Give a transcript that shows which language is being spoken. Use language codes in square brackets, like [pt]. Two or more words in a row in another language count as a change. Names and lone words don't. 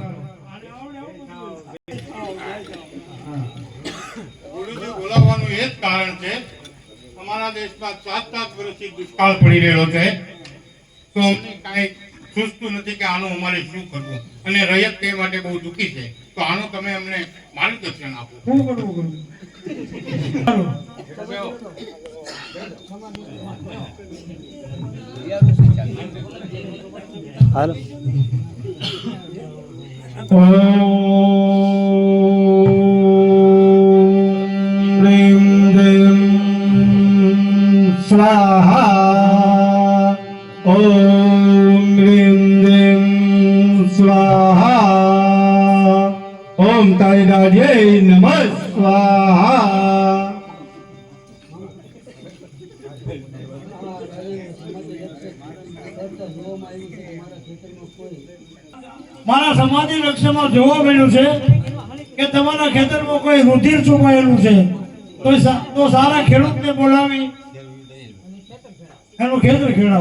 [gu] ગુરુજી બોલાવવાનું એ જ કારણ છે, અમારા દેશમાં 7 વર્ષથી દુષ્કાળ પડી રહેલો છે, તો અમને કાંઈ સૂઝતું નથી કે આનું અમારે શું કરવું, અને રૈયત તે માટે બહુ દુઃખી છે, તો આનું તમે અમને માર્ગદર્શન આપો. શું કરવું ગુરુ? હાલો [sa] ह्रीं ह्रीं स्वाहा ॐ ह्रीं ह्रीं स्वाहा ॐ कालिदायै नमः स्वाहा [gu] મારા સમાધિ લક્ષ્યમાં જોવા મળ્યું છે કે તમારા ખેતરમાં કોઈ રુધિર છુપાયેલું છે, તો સારા ખેડૂતને બોલાવી એનું ખેતર ખેડાવો.